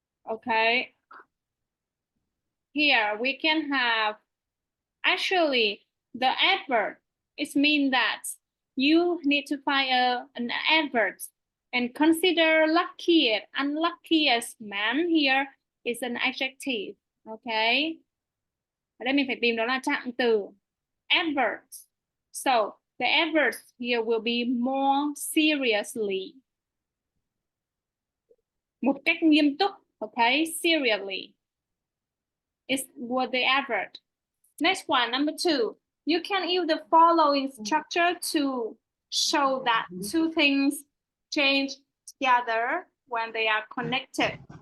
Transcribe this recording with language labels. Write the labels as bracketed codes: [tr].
[en] Okay. Here we can have, actually, the adverb. It means that you need to find an adverb and consider luckiest, unluckiest man here is an adjective. Okay. [vi] Ở đây mình phải tìm đó là trạng từ adverbs. [en] So the adverbs here will be more seriously. [vi] Một cách nghiêm túc. [en] Okay, seriously is what the adverb. Next one, number 2. You can use the following structure to show that two things change together when they are connected.